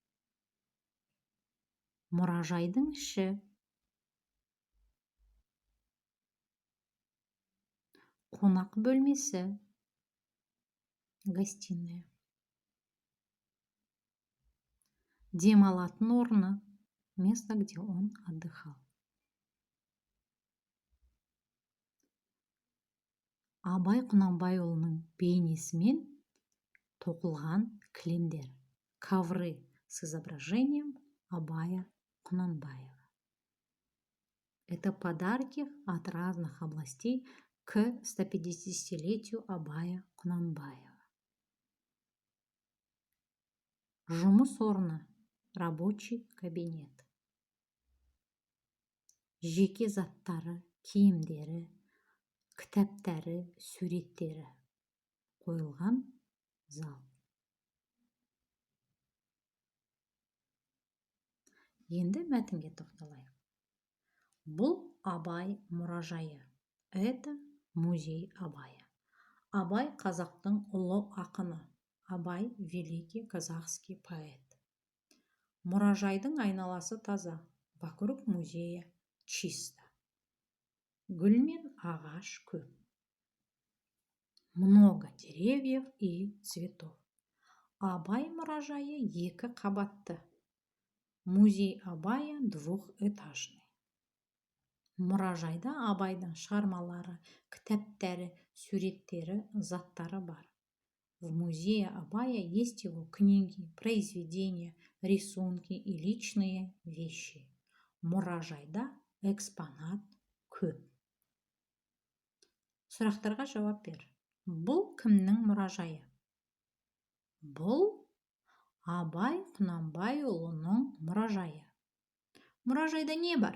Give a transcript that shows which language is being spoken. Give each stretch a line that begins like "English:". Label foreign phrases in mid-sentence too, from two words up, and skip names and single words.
Kazakh: Мұражайдың іші қонақ бөлмесі, гостиная. Демалатын орны,
Russian: место, где он отдыхал.
Kazakh: Абай Құнанбайұлының бейнесімен тоқылған кілемдер,
Russian: ковры с изображением Абая Кунанбаева. Это подарки от разных областей к 150-летию Абая Кунанбаева.
Kazakh: Жұмыс орны,
Russian: рабочий кабинет.
Kazakh: Жеке заттары, киімдері, кітаптары, суреттері қойылған зал. Енді мәтінге тоқталайық. Бұл Абай мұражайы.
Russian: Это музей Абая.
Kazakh: Абай қазақтың ұлы ақыны.
Russian: Абай великий казахский поэт.
Kazakh: Мұражайдың айналасы таза.
Russian: Вокруг музея чисто.
Kazakh: Гүл мен ағаш көп.
Russian: Много деревьев и цветов.
Kazakh: Абай мұражайы екі қабатты.
Russian: Музей Абая двухэтажный.
Kazakh: Мұражайда Абайдың шығармалары, кітаптары, суреттері, заттары бар.
Russian: В музее Абая есть его книги, произведения, рисунки и личные вещи.
Kazakh: Мұражайда экспонат көп. Сұрақтарға жауап бер. Бұл кімнің мұражайы? Бұл Абай Құнанбайұлының мұражайы. Мұражайда не бар?